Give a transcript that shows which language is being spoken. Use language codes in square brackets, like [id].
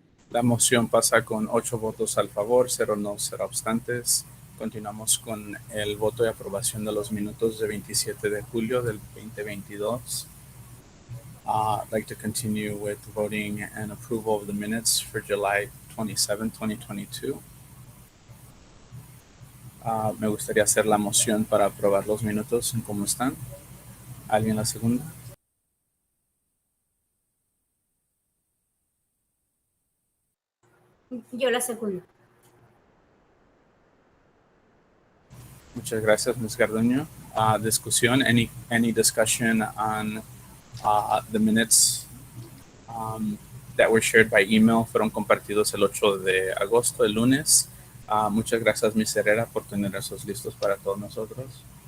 [es] La moción pasa con 8 votos al favor, 0 no, 0 obstantes. Continuamos con el voto de aprobación de los minutos de 27 de julio del 2022. [en] I'd like to continue with voting and approval of the minutes for July 27, 2022. [es] Me gustaría hacer la moción para aprobar los minutos en cómo están. ¿Alguien la segunda? Yo la segunda. Muchas gracias, Ms. Garduño. [en] Discusión, any discussion on the minutes that were shared by email? [es] Fueron compartidos el 8 de agosto, el lunes. Muchas gracias, Ms. Herrera, por tener esos listos para todos nosotros.